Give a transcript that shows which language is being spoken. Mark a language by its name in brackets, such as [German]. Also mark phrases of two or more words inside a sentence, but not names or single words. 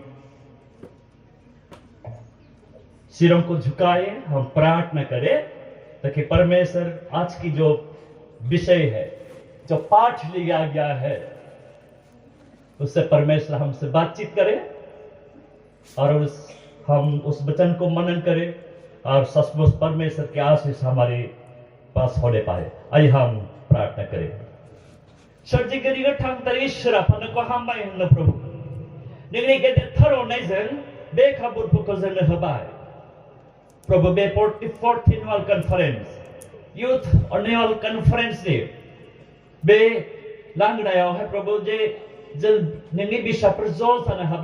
[Hindi] सिरों को झुकाए हम प्रार्थना करें ताकि परमेश्वर आज की जो विषय है जो पाठ लिया गया है उससे परमेश्वर हमसे बातचीत करे और हम उस वचन को मनन करें और सचमुच परमेश्वर के आशीष हमारे पास होने पाए आइए हम प्रार्थना करें [Bodo] सर्जिगिरि थांथार इसोर आफानो हामबाय होनो प्रभु नोंनि गेदेरथार अननायजों बे खाबुफोरखौ जोंनो होबाय प्रभु बे [English] 44th annual conference youth annual conferenceनि [Bodo] बे लांगनायावहाय प्रभु जे जों नोंनि बिसाफोर ज' जानो हाबाय